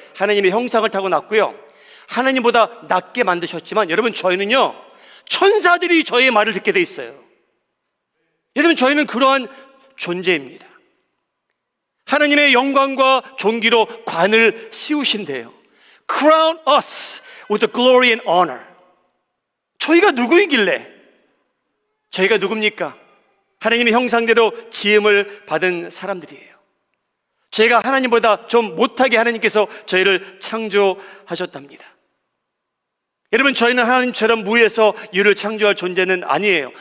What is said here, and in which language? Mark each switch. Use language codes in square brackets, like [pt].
[ko] 하나님의 형상을 타고 났고요, 하나님보다 낮게 만드셨지만 여러분, 저희는요 천사들이 저희의 말을 듣게 돼 있어요. 여러분, 저희는 그러한 존재입니다. 하나님의 영광과 존귀로 관을 씌우신대요. [en] Crown us with the glory and honor. [ko] 저희가 누구이길래? 저희가 누굽니까? 하나님의 형상대로 지음을 받은 사람들이에요. 저희가 하나님보다 좀 못하게 하나님께서 저희를 창조하셨답니다. 여러분, 저희는 하나님처럼 무에서 유를 창조할 존재는 아니에요.